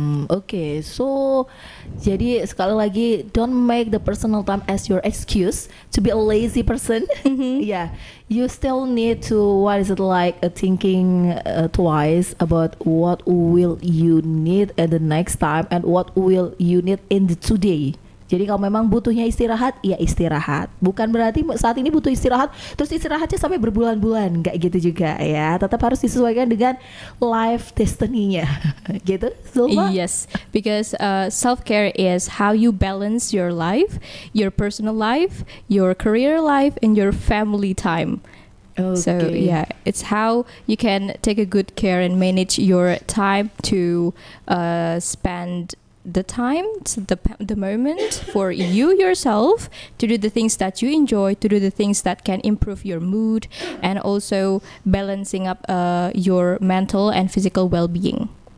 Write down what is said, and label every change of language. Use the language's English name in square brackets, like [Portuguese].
[English] Okay, so [Indonesian] jadi sekali lagi, [English] don't make the personal time as your excuse to be a lazy person. Yeah, you still need to thinking twice about what will you need at the next time and what will you need in the today. [Indonesian] Jadi kalau memang butuhnya istirahat, ya istirahat. Bukan berarti saat ini butuh istirahat, terus istirahatnya sampai berbulan-bulan. Nggak gitu juga ya. Tetap harus disesuaikan dengan life destiny-nya. Gitu, Zulfa? [English] Yes, because self-care is how you balance your life, your personal life, your career life, and your family time. Okay. So yeah, it's how you can take a good care and manage your time to spend the time, the moment for you yourself to do the things that you enjoy, to do the things that can improve your mood, and also balancing up your mental and physical well-being.